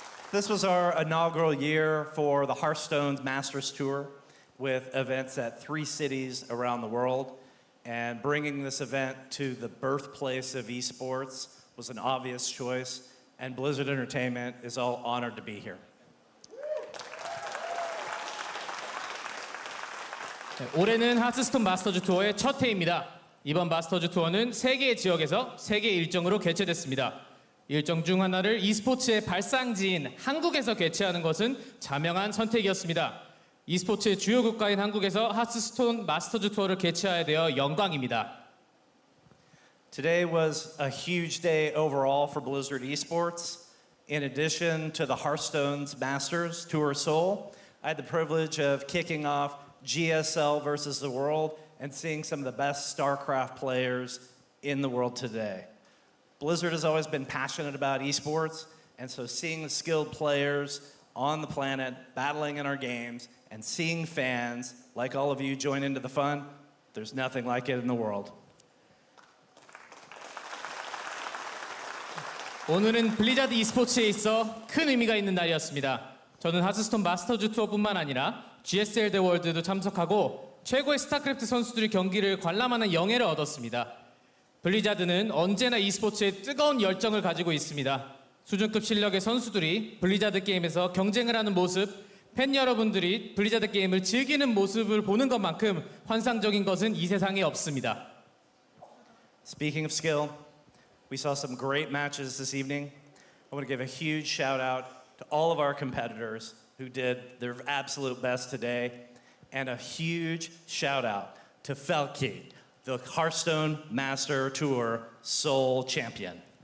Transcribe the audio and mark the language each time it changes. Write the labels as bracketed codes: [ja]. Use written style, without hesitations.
[en] This was our inaugural year for the Hearthstone's Masters Tour, with events at 3 cities around the world, and bringing this event to the birthplace of esports was an obvious choice, and Blizzard Entertainment is all honored to be here. [ko] 올해는 하스스톤 마스터즈 투어의 첫 해입니다. 이번 마스터즈 투어는 3개의 지역에서 3개 일정으로 개최됐습니다. 일정 중 하나를 e스포츠의 발상지인 한국에서 개최하는 것은 자명한 선택이었습니다. e스포츠의 주요 국가인 한국에서 하스스톤 마스터즈 투어를 개최하게 되어 영광입니다. [en] Today was a huge day overall for Blizzard Esports. In addition to the Hearthstone's Masters Tour Seoul, I had the privilege of kicking off GSL versus the world and seeing some of the best StarCraft players in the world today. Blizzard has always been passionate about esports, and so seeing the skilled players on the planet battling in our games and seeing fans like all of you join into the fun, there's nothing like it in the world. [ko] 오늘은 블리자드 e스포츠에 있어 큰 의미가 있는 날이었습니다. 저는 하스스톤 마스터즈 투어뿐만 아니라 GSL 대 월드도 참석하고 최고의 스타크래프트 선수들의 경기를 관람하는 영예를 얻었습니다. 블리자드는 언제나 e스포츠에 뜨거운 열정을 가지고 있습니다. 수준급 실력의 선수들이 블리자드 게임에서 경쟁을 하는 모습, 팬 여러분들이 블리자드 게임을 즐기는 모습을 보는 것만큼 환상적인 것은 이 세상에 없습니다. [en] Speaking of skill, we saw some great matches this evening. I want to give a huge shout out to all of our competitors who did their absolute best today, and a huge shout out to Felkeine, the Hearthstone Master Tour Seoul champion.